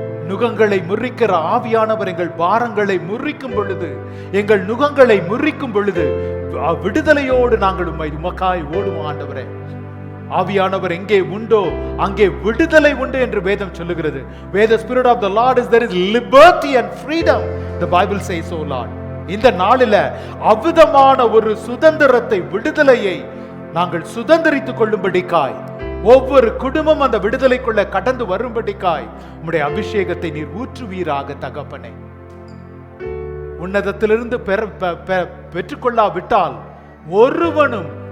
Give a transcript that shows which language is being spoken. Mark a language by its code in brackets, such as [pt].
[ta] நுகங்களை முறிக்கிற ஆவியானவர் எங்கள் பாரங்களை முறிக்கும் பொழுது, எங்கள் நுகங்களை முறிக்கும் பொழுது விடுதலையோடு நாங்கள் உமக்காய் ஓடுவோம் ஆண்டவரே. ஆவியானவர் எங்கே உண்டோ அங்கே விடுதலை உண்டு என்று வேதம் சொல்லுகிறது. [en] Where the spirit of the Lord is, there is liberty and freedom, the Bible says so, Lord. [ta] இந்த நாளில அவ்விதமான ஒரு சுதந்திரத்தை, விடுதலையை நாங்கள் சுதந்திரித்துக் கொள்ளும்படிக்காய், ஒவ்வொரு குடும்பம் அந்த விடுதலைக்குள்ள கடந்து வரும்படிக்காய் உம்முடைய அபிஷேகத்தை நீர் ஊற்றுவீராக தகப்பனே. உன்னதத்திலிருந்து பெற்றுக்கொள்ளாவிட்டால் ஒருவனும்